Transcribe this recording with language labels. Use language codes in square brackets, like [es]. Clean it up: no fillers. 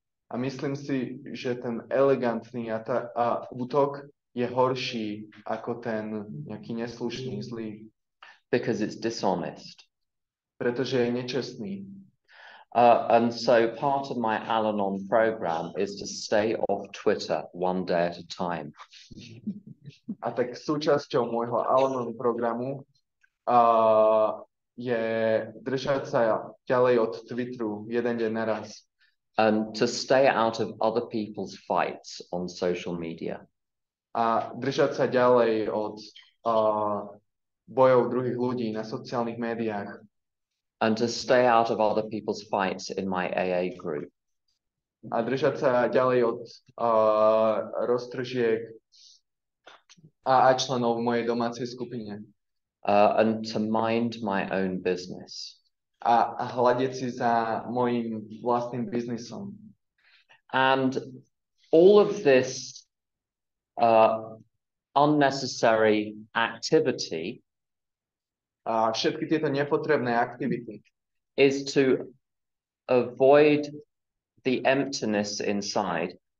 [sk] A myslím si, že ten elegantný útok je horší ako ten nejaký neslušný, zlý. [en] Because it's dishonest. [sk] Pretože je nečestný. [en] And so part of my Al-Anon program is to stay off Twitter one day at a time. [sk] A tak súčasťou môjho Al-Anon programu je držať sa ďalej od Twitteru jeden deň naraz. [en] And to stay out of other people's fights on social media. [sk] A držať sa ďalej od bojov druhých ľudí na sociálnych médiách. [en] And to stay out of other people's fights in my AA group. [sk] A držať sa ďalej od roztržiek a členov v mojej domácej skupine. [en] And to mind my own business. [sk] A hľadiť si za mojím vlastným biznisom. [en] And all of this unnecessary activity [sk] A všetky tieto nepotrebné aktivity [en] is to avoid the emptiness inside.